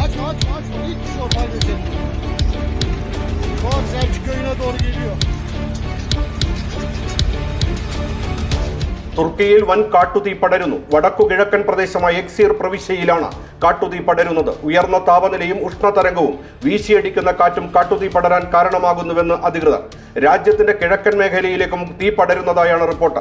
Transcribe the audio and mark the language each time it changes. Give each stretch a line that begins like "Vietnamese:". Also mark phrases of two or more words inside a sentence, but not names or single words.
Turkish: aç hiç zor halledeceğim. Bak Selçuk köyüne doğru geliyor.
Malayalam: തുർക്കിയിൽ വൻ കാട്ടുതീ പടരുന്നു. വടക്കു കിഴക്കൻ പ്രദേശമായ എക്സീർ പ്രവിശ്യയിലാണ് കാട്ടുതീ പടരുന്നത്. ഉയർന്ന താപനിലയും ഉഷ്ണതരംഗവും വീശിയടിക്കുന്ന കാറ്റും കാട്ടുതീ പടരാൻ കാരണമാകുന്നുവെന്ന് അധികൃതർ. രാജ്യത്തിന്റെ കിഴക്കൻ മേഖലയിലേക്കും തീ പടരുന്നതായാണ് റിപ്പോർട്ട്.